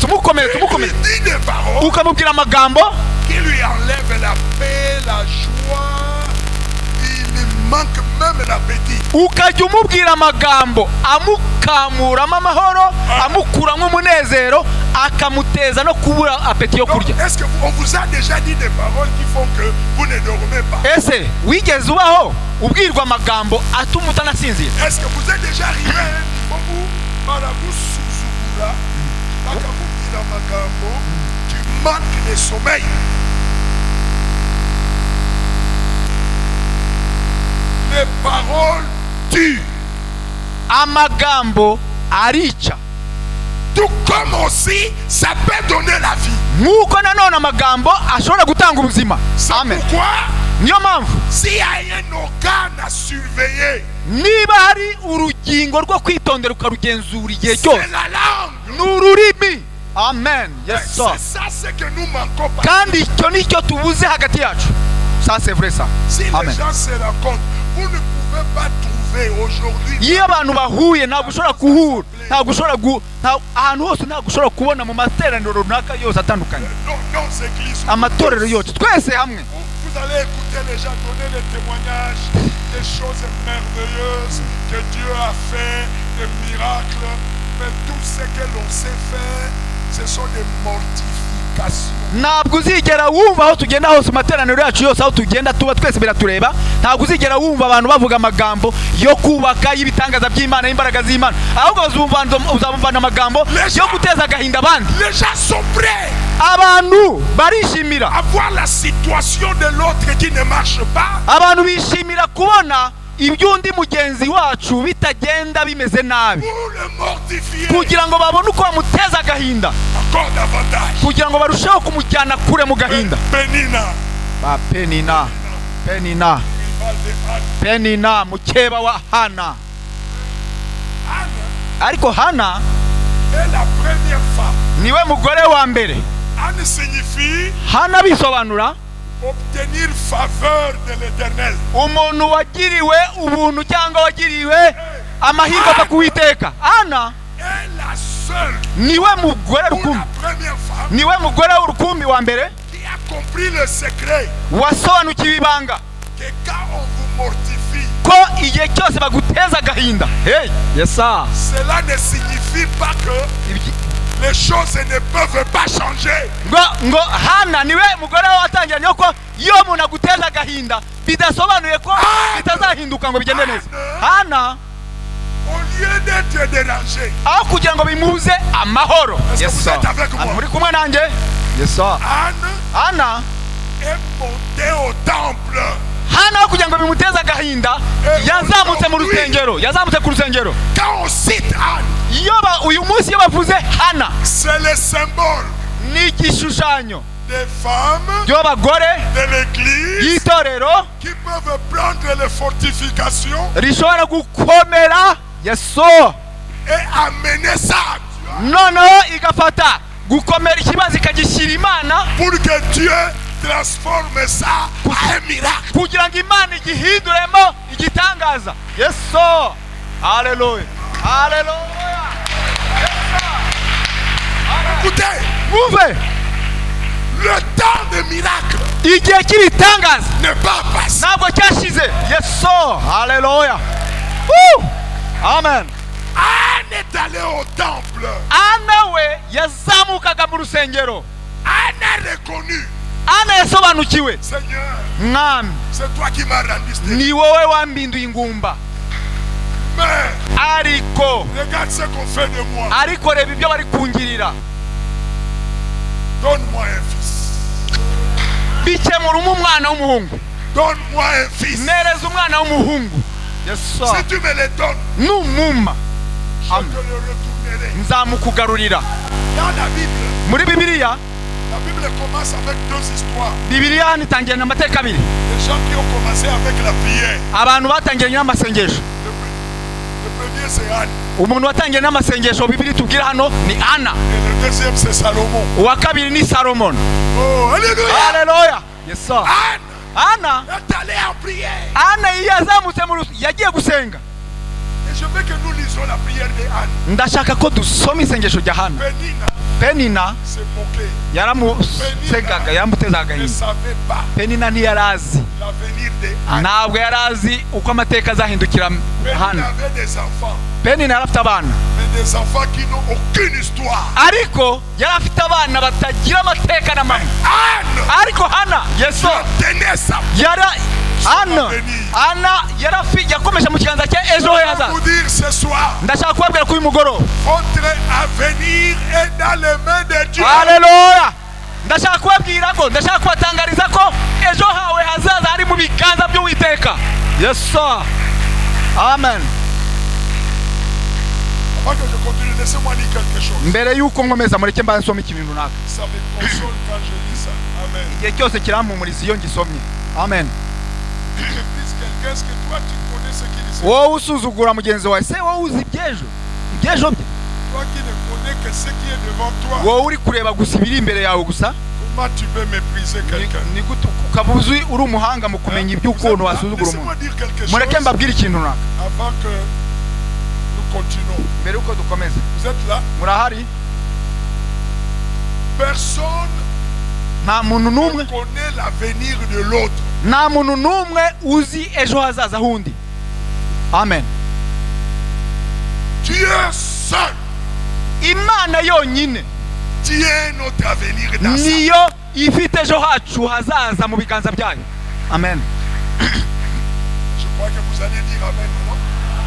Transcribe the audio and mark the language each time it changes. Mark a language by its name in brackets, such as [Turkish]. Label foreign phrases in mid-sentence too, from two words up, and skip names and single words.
[French] Il lui dit des paroles [Kinyarwanda] ukamubwira amagambo [French] qui lui enlèvent la paix, la joie. Il lui manque même l'appétit. [Kinyarwanda] ukajya umubwira amagambo amukamuramo amahoro amukuramo umunezero akamuteza no kubura apeti yo [French] Donc, [Kinyarwanda] kurya. [French] est-ce qu'on vous a déjà dit des paroles qui font que vous ne dormez pas? [Kinyarwanda] ese wigeze ubaho ubwirwa amagambo atuma utanasinzira? [French] Est-ce que vous êtes déjà arrivé à un niveau où Maraboussouzouboula, Makamouki Makambo, tu manques de sommeil? Les paroles tuent. [Kinyarwanda] Amagambo arica. [French] Tout comme aussi, ça peut donner la vie. [Kinyarwanda] Nk'uko nanone amagambo ashobora gutanga ubuzima. [French] C'est Amen. pourquoi, [Kinyarwanda] Niyo mpamvu [French] s'il y a un organe à surveiller, [Kinyarwanda] niba hari urugingo rwo kwitondera ukarugenzura igihe [French] c'est [Kinyarwanda] cyose [French] la langue. [Kinyarwanda] ni ururimi. Amen. Yes [French] C'est sir. ça ce que nous manquons pas. [Kinyarwanda] Kandi icyo nicyo tubuze hagati yacu. [French] Ça c'est vrai ça. Si les Amen. gens se rencontrent, vous ne pouvez pas trouver aujourd'hui. [Kinyarwanda] Iyo abantu bahuye ntabwo ushobora kuhura, ntabwo ushobora ahantu hose ntabwo ushobora kubona mu materaniro runaka yose atandukanye, [French] Nos églises. [Kinyarwanda] amatorero yose twese hamwe. [French] Vous allez écouter les gens donner des témoignages, des choses merveilleuses que Dieu a fait, des miracles. Mais tout ce que l'on sait faire, ce sont des mortifications. [Kinyarwanda] Ntabwo uzigera wumva aho tugenda hose materaniro yacu yose aho tugenda tuba twese biratureba, ntabwo uzigera wumva abantu bavuga amagambo yo kubaka y'ibitangaza by'Imana y'imbaraga z'Imana, ahubwo uzabumvana amagambo yo guteza agahinda abandi. [French] Les gens sont prêts [Kinyarwanda] Abantu barishimira, [French] à voir la situation de l'autre qui ne marche pas. [Kinyarwanda] abantu bishimira kubona iby'undi mugenzi wacu bitagenda bimeze nabi, [French] Pour le mortifier [Kinyarwanda] kugira ngo babone uko bamuteza agahinda, [French] encore davantage. [Kinyarwanda] kugira ngo barusheho kumujyana kure mu gahinda. [French] Pénina, [Kinyarwanda] Ba Penina, Penina, [French] rival de Anne. [Kinyarwanda] Penina mukeba wa Hana. [French] Anne [Kinyarwanda] Ariko Hana [French] est la première femme. [Kinyarwanda] niwe mugore wa mbere. [French] Anne signifie [Kinyarwanda] Hana bisobanura [French] obtenir faveur de l'Éternel. [Kinyarwanda] umuntu wagiriwe ubuntu cyangwa wagiriwe amahirwe ava ku Uwiteka. Hana [French] Est la seule [Kinyarwanda] niwe mugore [French] ou [Kinyarwanda] rukumbi, [French] la première femme [Kinyarwanda] niwe mugore w'urukumbi wa mbere [French] qui a compris le secret [Kinyarwanda] wasobanukiwe ibanga [French] que quand on vous mortifie, [Kinyarwanda] ko igihe cyose baguteza agahinda. [English] Hey, yes sir. [French] cela ne signifie pas que les choses ne peuvent pas changer. [Kinyarwanda] ngo Hana niwe mugore watangira niyo ko iyo umuntu aguteza agahinda bidasobanuye ko bitazahinduka ngo bigende neza. Hana [French] Au lieu d'être dérangé, [Kinyarwanda] aho kugira ngo bimuze amahoro. [French] est-ce que Yes vous sir. êtes avec moi? [Kinyarwanda] Muri kumwe nanjye? [English] Yes sir. [French] Anne [Kinyarwanda] Hana [French] est montée au temple. [Kinyarwanda] Hana aho kugira ngo bimuteze agahinda yazamutse mu rusengero, yazamutse ku rusengero. [French] Quand on cite Anne, [Kinyarwanda] uyu munsi iyo bavuze Hana [French] c'est le symbole [Kinyarwanda] ni igishushanyo [French] des femmes [Kinyarwanda] ry'abagore [French] de l'église [Kinyarwanda] y'itorero [French] qui peuvent prendre les fortifications [Kinyarwanda] rishobora gukomera Yesu [French] et amener ça à Dieu [Kinyarwanda] noneho igafata gukomera ikibazo ikagishyira Imana [French] pour que Dieu transforme ça en un miracle. [Kinyarwanda] kugira ngo Imana igihinduremo igitangaza. Yesu, haleluya, haleluya. [French] Écoutez, [Kinyarwanda] Mwumve, [French] le temps de miracle [Kinyarwanda] igihe cy'ibitangaza [French] n'est pas passé. [Kinyarwanda] ntabwo cyashize. Yesu, haleluya. [French] Amen. Anne est allée au temple. [Kinyarwanda] Ana we yazamukaga mu rusengero. [French] Anne a reconnu, [Kinyarwanda] Ana yasobanukiwe, [French] Seigneur, [Kinyarwanda] mwami [French] c'est toi qui m'as rendu ce [Kinyarwanda] ni wowe wambinduye ingumba, [French] Mais [Kinyarwanda] ariko [French] regarde ce qu'on fait de moi. [Kinyarwanda] ariko reba ibyo bari kungirira. [French] Donne-moi un fils. [Kinyarwanda] Bikemura umwana w'umuhungu, [French] Donne-moi un fils. [Kinyarwanda] nereza umwana w'umuhungu. Yesu, [French] Si tu me le donnes, [Kinyarwanda] numuma [French] je te le retournerai. [Kinyarwanda] nzamukugarurira. [French] Dans la Bible, [Kinyarwanda] Muri Bibiliya, [French] la Bible commence avec deux histoires. [Kinyarwanda] Bibiliya hano itangirana amateka abiri. [French] Les gens qui ont commencé avec la prière. [Kinyarwanda] Abantu batangiranye n'amasengesho. [French] Le premier c'est Anne. [Kinyarwanda] Umuntu watangiranye n'amasengesho Bibiliya itubwira hano ni Ana. [French] Et le deuxième c'est Salomon. [Kinyarwanda] Uwa kabiri ni Salomon. [French] Oh, alléluia. [Kinyarwanda] Haleluya. Yesu. [French] Anne [Kinyarwanda] Ana [French] est allée en prière. [Kinyarwanda] Ana yazamutse mu yagiye gusenga. [French] Et je veux que nous lisons la prière de Anne. [Kinyarwanda] Ndashaka ko dusoma isengesho rya Hana. [French] Penina se moquait. [Kinyarwanda] yaramusegaga, yaramutezaga [French] Ne [Kinyarwanda] hino. [French] savait pas [Kinyarwanda] Penina ntiyarazi, [French] l'avenir de Anne. [Kinyarwanda] ntabwo yarazi uko amateka azahindukira Penina Hana. [French] avait des enfants, [Kinyarwanda] Penina yari afite abana, [French] mais des enfants qui n'ont aucune histoire. [Kinyarwanda] ariko yari afite abana batagira amateka na mama. [French] Anne [Kinyarwanda] Ariko Hana Yesu [French] tenait sa [Kinyarwanda] yara Hana yakomeje mu kiganza cye ejo he hazaza. [French] vous dire ce soir, [Kinyarwanda] Ndashaka kubabwira ko uyu mugoroba, [French] votre avenir est dans les mains de Dieu. [Kinyarwanda] haleluya, ndashaka kubabwira ko, ndashaka kubatangariza ko ejo hawe hazaza hari mu biganza by'Uwiteka. Yesu, amen. [French] Avant que je continue, laissez-moi lire quelque chose. [Kinyarwanda] Mbere yuko nkomeza mureke mba nsoma ikintu runaka. [French] Ça me console quand je lis ça. Amen. [Kinyarwanda] Igihe cyose kirampumuriza iyo ngisomye. Amen. [French] Je dis quelqu'un, est-ce que toi tu connais ce qu'il sait? [Kinyarwanda] Wowe usuzugura mugenzi wawe, se wowe uzi ibyejo bye. [French] Toi qui ne connais que ce qui est devant toi, [Kinyarwanda] Wowe uri kureba gusa ibiri imbere yawe gusa. [French] comment tu peux mépriser quelqu'un? [Kinyarwanda] Ni gute ukaba uzi uri umuhanga mu kumenya iby'ukuntu wasuzugura [French] Laissez-moi [Kinyarwanda] umuntu. [French] dire quelque chose [Kinyarwanda] Mureke mbabwire ikintu runaka [French] avant que nous continuons. [Kinyarwanda] mbere yuko dukomeza. [French] Vous êtes là? [Kinyarwanda] Murahari? [French] Personne [Kinyarwanda] Nta muntu [French] ne [Kinyarwanda] n'umwe, [French] connaît l'avenir de l'autre. [Kinyarwanda] nta muntu n'umwe uzi ejo hazaza hundi. Amen. [French] Dieu seul [Kinyarwanda] Imana yonyine [French] tient notre avenir dans sa main. [Kinyarwanda] niyo ifite ejo hacu hazaza mu biganza byayo. Amen. [French] Je crois que vous allez dire amen, non?